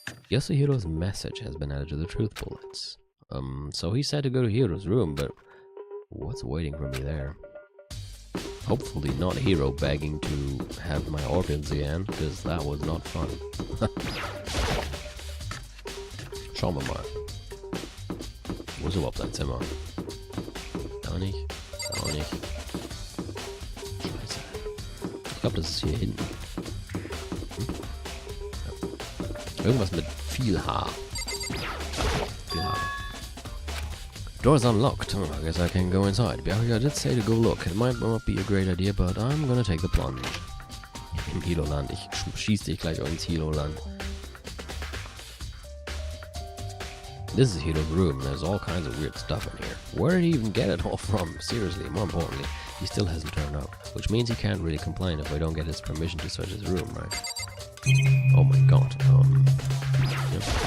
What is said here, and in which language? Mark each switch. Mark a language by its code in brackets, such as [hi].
[en] Yasuhiro's message has been added to the truth bullets. So he said to go to Hiro's room, but what's waiting for me there? Hopefully not Hiro begging to have my organs again, because that was not fun. [de] Schauen wir mal. Wo ist überhaupt sein Zimmer? Da nicht. Da auch nicht. Scheiße. Ich glaube, das ist hier hinten. Ja. Irgendwas mit viel Haar. Viel Haar. [en] Door's unlocked. Oh, I guess I can go inside. Byakuya did say to go look. It might not be a great idea, but I'm gonna take the plunge. [de] Im Hilo-Land. Ich schieß dich gleich ins Hilo-Land. [en] This is Hiro's room. There's all kinds of weird stuff in here. Where did he even get it all from? Seriously, more importantly, he still hasn't turned up. Which means he can't really complain if I don't get his permission to search his room, right? Oh my god. Yep.